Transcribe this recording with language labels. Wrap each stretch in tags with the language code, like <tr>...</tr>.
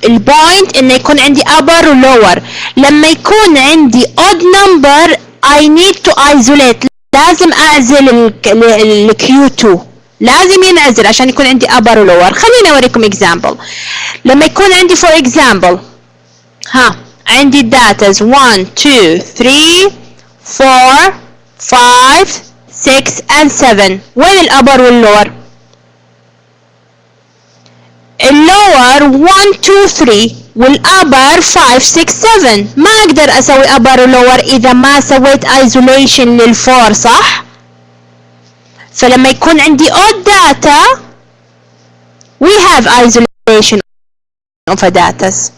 <ar>البوينت انه يكون عندي upper و lower. لما يكون عندي</ar> <en>odd number I need to isolate.</en> <ar>لازم اعزل ال Q2. لازم ينعزل عشان يكون عندي upper و lower. خليني أوريكم example. لما يكون عندي</ar> <en>for example</en> <ar>عندي datas 1 2 3 4 5 6 and 7. وين الأبر واللور؟ اللور 1 2 3 والأبر 5 6 7. ما أقدر أسوي أبر ولور إذا ما سويت isolation للفور، صح؟ فلما يكون عندي</ar> <en>odd data we have isolation of a data.</en>